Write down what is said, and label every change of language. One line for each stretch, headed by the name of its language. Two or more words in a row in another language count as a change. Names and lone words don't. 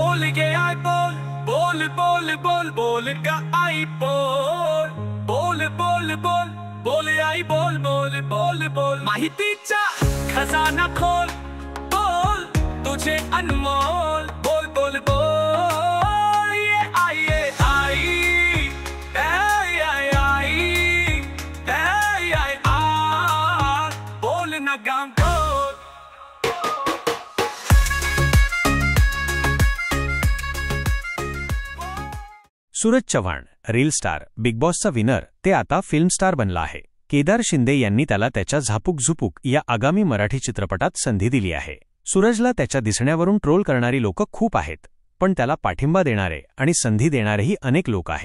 Marathi: बोल गे आई बोल, बोल बोल बोल बोल ग आई बोल, बोल बोल बोल बोल आई बोल, बोल बोल बोल माहितीचा खजाना खोल, बोल तुझे अनमोल, बोल बोल बोल ये आई ये आई, आई आई आई, आई आई आ, बोल ना गाम बोल. सूरज चव्हाण रील स्टार, बिग बॉसचा विनर, ते आता फिल्म स्टार बनला आहे. केदार शिंदे यांनी त्याला त्याच्या झापूक झुपूक या आगामी मराठी चित्रपटात संधी दिली आहे. सूरजला त्याच्या दिसण्यावरून ट्रोल करणारी लोक खूप आहेत, पण त्याला पाठिंबा देणारे आणि संधी देणारेही अनेक लोक आहेत.